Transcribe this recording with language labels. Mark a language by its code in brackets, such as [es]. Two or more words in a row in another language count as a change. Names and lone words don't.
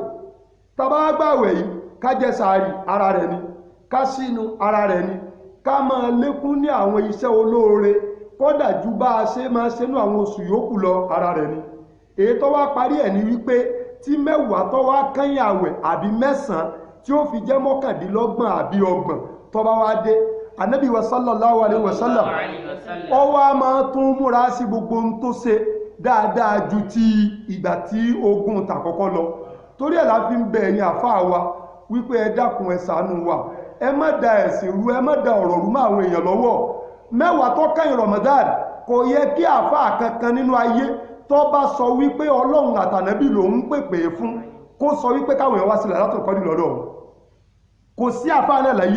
[yo] Tá bá gbààwẹ̀ yìí ká jẹ sàárì ara rẹ̀ ni, ká sínú ara rẹ̀ ni, ká máa lékún ní àwọn iṣẹ́ olóore kódà ju bá a ṣe máa ṣe nú àwọn oṣù yòókù lọ ara rẹ̀ ni. Èyí tó wá parí ẹ̀ ni wípé tí mẹ́wàá tó wá kẹ́yìn àwẹ̀ àbí mẹ́sàn-án tí ó fi jẹ́ mọ́kàndínlọ́gbọ̀n àbí ọgbọ̀n tó bá wá dé Ànábì wa [ar] صلى الله عليه وسلم [yo] ó wá máa tún múra sí gbogbo ohun tó ṣe dáadáa ju ti ìgbà tí ogun tàkọ́kọ́ lọ. Torí ẹ̀ la fi ń bẹ ẹ̀yin àfáà wa wípé ẹ dákun ẹ ṣàánú wa, ẹ má da ẹ̀sìn rú, ẹ má da ọ̀rọ̀ rú mọ́ àwọn èèyàn lọ́wọ́. Mẹ́wàá tó kẹ́yìn Ramadan kò yẹ kí àfáà kankan nínú ayé tó bá sọ wípé Ọlọ́run àtànábì lòun pèpè fún kó sọ wípé káwọn èèyàn wá sílẹ̀ látò kọ́dí lọ́dọ̀ kò sí àfáà náà láyé.